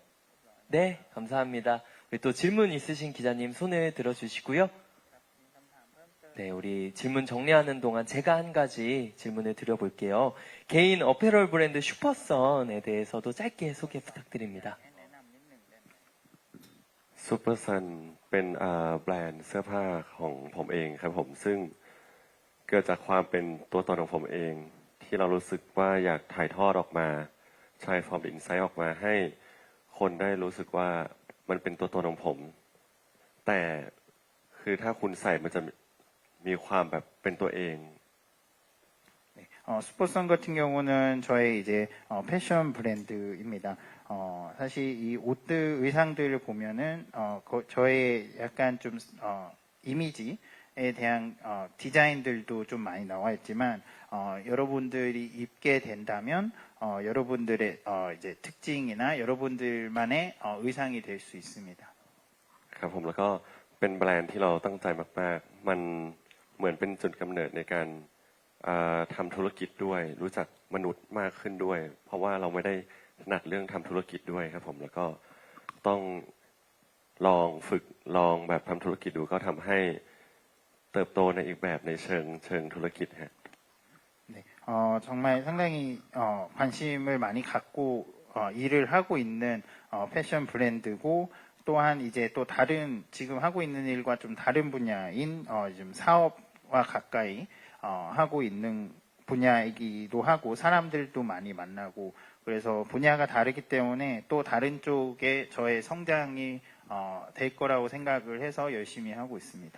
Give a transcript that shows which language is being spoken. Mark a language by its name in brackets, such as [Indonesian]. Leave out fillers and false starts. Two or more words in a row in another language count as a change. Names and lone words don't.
[Korean] 네, 감사합니다. 우리 또 질문 있으신 기자님 손을 들어주시고요. 네, 우리 질문 정리하는 동안 제가 한 가지 질문을 드려볼게요. 개인 어페럴 브랜드 슈퍼선에 대해서도 짧게 소개 부탁드립니다. [Thai] ซูเปอร์ซันเป็นแบรนด์เสื้อผ้าของผมเองครับผมซึ่งเกิดจากความเป็นตัวตนของผมเองที่เรารู้สึกว่าอยากถ่ายทอดออกมาใช้ [English] form insight [Thai] ออกมาให้คนได้รู้สึกว่ามันเป็นตัวตนของผมแต่คือถ้าคุณใส่มันจะมีความแบบเป็นตัวเอง [Korean] 스포츠선 같은 경우는 저의 이제 패션 브랜드입니다. 사실 이 옷들 의상들을 보면은 저의 약간 좀 이미지에 대한 디자인들도 좀 많이 나와 있지만 여러분들이 입게 된다면 여러분들의 이제 특징이나 여러분들만의 의상이 될 수 있습니다. [Thai] ครับผมแล้วก็เป็นแบรนด์ที่เราตั้งใจมากๆมันเหมือนเป็นจุดกำเนิดในการทำธุรกิจด้วยรู้จักมนุษย์มากขึ้นด้วย เพราะว่าเราไม่ได้ถนัดเรื่องทำธุรกิจด้วยครับผมแล้วก็ต้องลองฝึกลองแบบทำธุรกิจดูก็ทำให้เติบโตในอีกแบบในเชิงธุรกิจฮะ [Korean] 네, 정말 상당히 관심을 많이 갖고 일을 하고 있는 패션 브랜드고 또한 이제 또 다른 지금 하고 있는 일과 좀 다른 분야인 좀 사업과 가까이 하고 있는 분야이기도 하고 사람들도 많이 만나고 그래서 분야가 다르기 때문에 또 다른 쪽에 저의 성장이 될 거라고 생각을 해서 열심히 하고 있습니다.